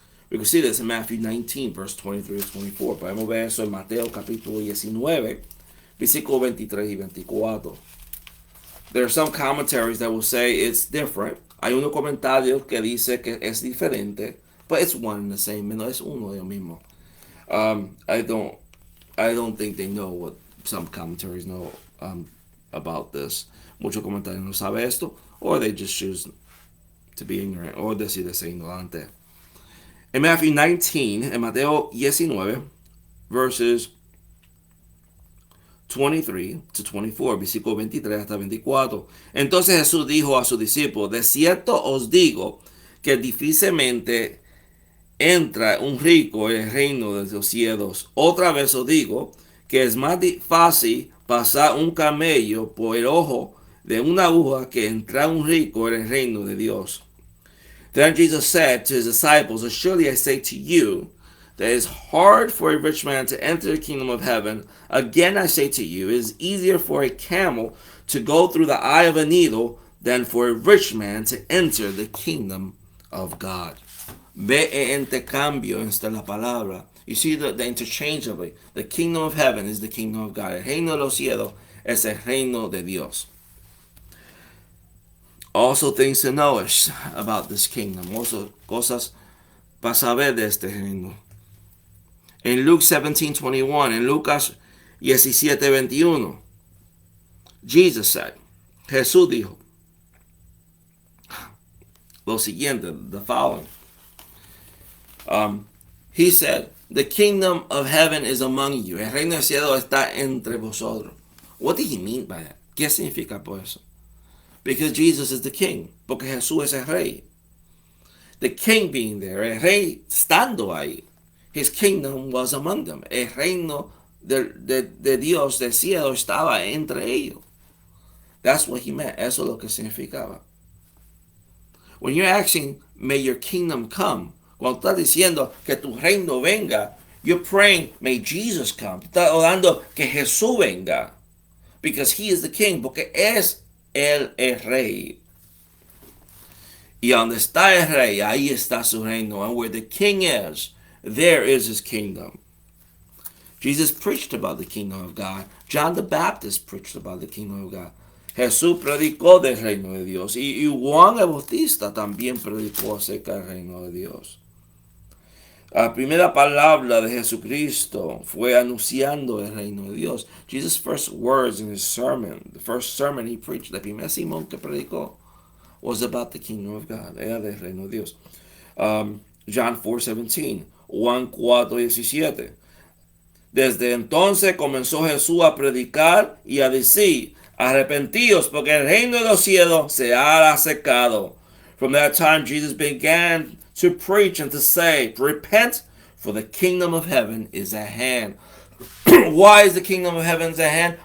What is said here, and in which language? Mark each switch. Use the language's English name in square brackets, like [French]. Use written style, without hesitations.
[English] We can see this in Matthew 19, verse 23 to 24. [Spanish] Podemos ver eso en Mateo capítulo 19, versículo 23 y 24. [English] There are some commentaries that will say it's different. [Spanish] Hay unos comentarios que dice que es diferente, [English] but it's one and the same. [Spanish] No, es uno de lo mismo. [English] I don't think they know what some commentaries know about this. [Spanish] Muchos comentarios no saben esto, [English] or they just choose to be ignorant, or [Spanish] decir ser ignorante. [English] In Matthew 19, [Spanish] en Mateo 19, [English] verses 23 to 24, [Spanish] versículo 23 hasta 24. Entonces Jesús dijo a sus discípulos, de cierto os digo que difícilmente entra un rico en el reino de los cielos. Otra vez os digo que es más fácil pasar un camello por el ojo de una aguja que entrar un rico en el reino de Dios. [English] Then Jesus said to his disciples, surely I say to you, that it is hard for a rich man to enter the kingdom of heaven. Again I say to you, it is easier for a camel to go through the eye of a needle than for a rich man to enter the kingdom of God. [Spanish] Ve intercambio esta la palabra. [English] You see the interchangeably. The kingdom of heaven is the kingdom of God. [Spanish] El reino de los cielos es el reino de Dios. [English] Also things to know about this kingdom. [Spanish] Also cosas para saber de este reino. [English] In Luke 17:21, [Spanish] en Lucas 17:21, [English] Jesus said, [Spanish] Jesús dijo lo siguiente, [English] the following. He said, the kingdom of heaven is among you. [Spanish] El reino del cielo está entre vosotros. [English] What did he mean by that? [Spanish] ¿Qué significa por eso? [English] Because Jesus is the king. [Spanish] Porque Jesús es el rey. [English] The king being there, [Spanish] el rey estando ahí. [English] His kingdom was among them. [Spanish] El reino de Dios del cielo estaba entre ellos. [English] That's what he meant. [Spanish] Eso es lo que significaba. [English] When you're asking, may your kingdom come, [Spanish] cuando estás diciendo que tu reino venga, [English] you're praying, may Jesus come. [Spanish] Estás orando que Jesús venga. [English] Because he is the king. [Spanish] Porque es el rey. Y donde está el rey, ahí está su reino. [English] And where the king is, there is his kingdom. Jesus preached about the kingdom of God. John the Baptist preached about the kingdom of God. [Spanish] Jesús predicó del reino de Dios. Y Juan el Bautista también predicó acerca del reino de Dios. La primera palabra de Jesucristo fue anunciando el reino de Dios. [English] Jesus' first words in his sermon, the first sermon he preached, [Spanish] el primer sermón que predicó, [English] was about the kingdom of God. [Spanish] Era del reino de Dios. [English] John 4:17, [Spanish] Juan 4:17. Desde entonces comenzó Jesús a predicar y a decir, arrepentíos porque el reino de los cielos se ha acercado. [English] From that time Jesus began to preach and to say, repent, for the kingdom of heaven is at hand. Why is the kingdom of heaven at hand?